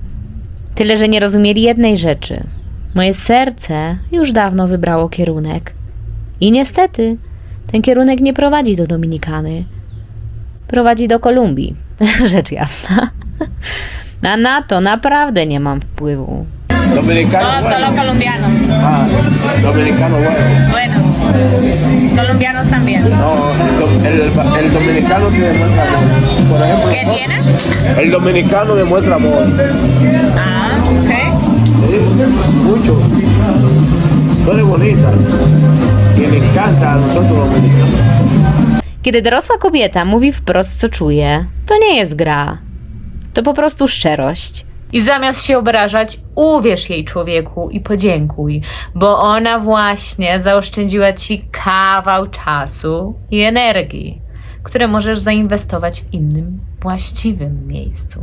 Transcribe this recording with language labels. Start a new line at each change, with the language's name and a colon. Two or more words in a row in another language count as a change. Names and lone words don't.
Polish: Tyle, że nie rozumieli jednej rzeczy. Moje serce już dawno wybrało kierunek. I niestety ten kierunek nie prowadzi do Dominikany. Prowadzi do Kolumbii. Rzecz jasna. A na to naprawdę nie mam wpływu.
Spanish: Dominicano. Solo colombianos. Dominicano bueno. Bueno, colombianos también. No, el dominicano que demuestra amor. Por ejemplo, ¿Qué tiene? el dominicano demuestra amor. Ah, ok. Sí, mucho. Tú eres bonita. Y me encanta a nosotros los dominicanos.
Polish: Kiedy dorosła kobieta mówi wprost, co czuje, to nie jest gra. To po prostu szczerość. I zamiast się obrażać, uwierz jej, człowieku, i podziękuj, bo ona właśnie zaoszczędziła ci kawał czasu i energii, które możesz zainwestować w innym, właściwym miejscu.